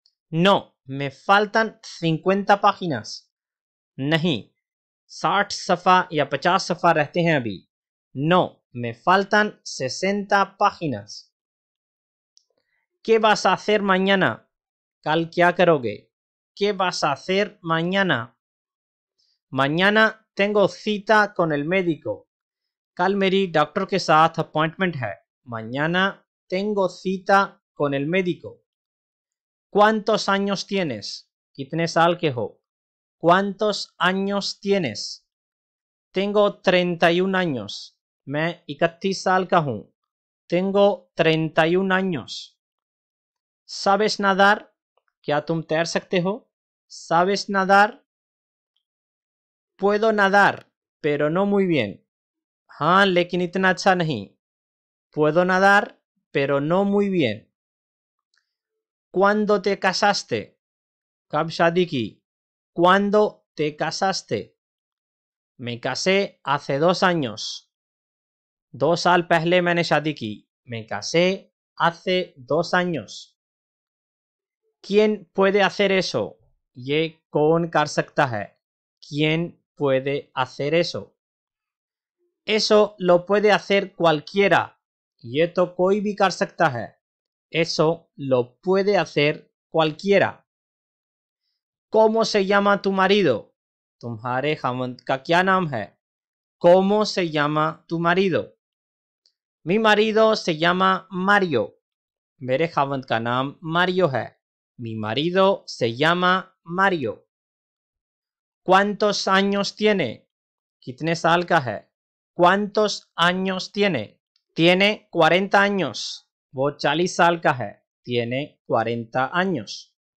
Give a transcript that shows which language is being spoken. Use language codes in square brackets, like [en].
[es] No, me faltan 50 páginas. [hi] नहीं, 60 सफ़ा या 50 सफ़ा रहते हैं अभी. [es] No, me faltan 60 páginas. ¿Qué vas a hacer mañana? [hi] कल क्या करोगे? [es] ¿Qué vas a hacer mañana? Mañana tengo cita con el médico. [hi] कल मेरी डॉक्टर के साथ अपॉइंटमेंट है. [es] Mañana tengo cita con el médico. ¿Cuántos años tienes? [hi] कितने साल के हो? [es] ¿Cuántos años tienes? Tengo 31 años. [hi] मैं 31 साल का हूँ. [es] Tengo 31 años. ¿Sabes nadar? [hi] क्या तुम तैर सकते हो? [es] ¿Sabes nadar? Puedo nadar, pero no muy bien. [hi] हाँ, लेकिन इतना अच्छा नहीं. [es] Puedo nadar, pero no muy bien. ¿Cuándo te casaste? [hi] कब शादी की? [es] ¿Cuándo te casaste? Me casé hace 2 años. [hi] 2 साल पहले मैंने शादी की. [es] Me casé hace 2 años. ¿Quién puede hacer eso? [hi] ये कौन कर सकता है? [es] ¿Quién puede hacer eso? Eso lo puede hacer cualquiera. [hi] ये तो कोई भी कर सकता है. [es] Eso lo puede hacer cualquiera. ¿Cómo se llama tu marido? [hi] तुम्हारे खामंद का क्या नाम है? [es] ¿Cómo se llama tu marido? Mi marido se llama Mario. [hi] मेरे खामंद का नाम मारियो है. [es] Mi marido se llama Mario. ¿Cuántos años tiene? [hi] कितने साल का है? [es] ¿Cuántos años tiene? Tiene 40 años. [hi] वो 40 साल का है. [es] Tiene 40 años.